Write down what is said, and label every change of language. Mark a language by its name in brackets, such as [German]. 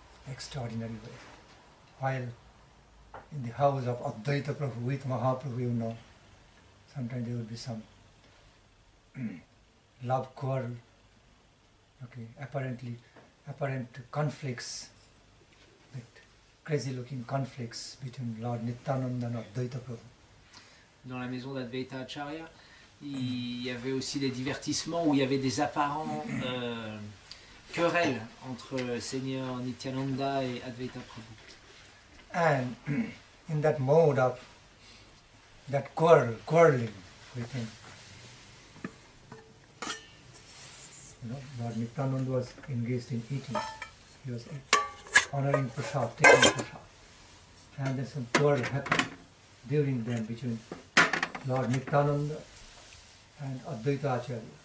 [English] Extraordinary way. While in the house of Advaita Prabhu with Mahaprabhu, you know, sometimes there will be some love quarrel, apparent conflicts, crazy looking conflicts between Lord Nityananda and Advaita Prabhu. [French] Dans la maison d'Advaita Acharya, il y avait aussi des divertissements où il y avait des apparents querelles entre Seigneur Nityananda et Advaita Prabhu. [English] And in that mode of that quarreling with him, Lord Nityananda was engaged in eating. He was honoring prasad, taking prasad. And then some quarrel happened during them between Lord Nityananda and Advaita Acharya.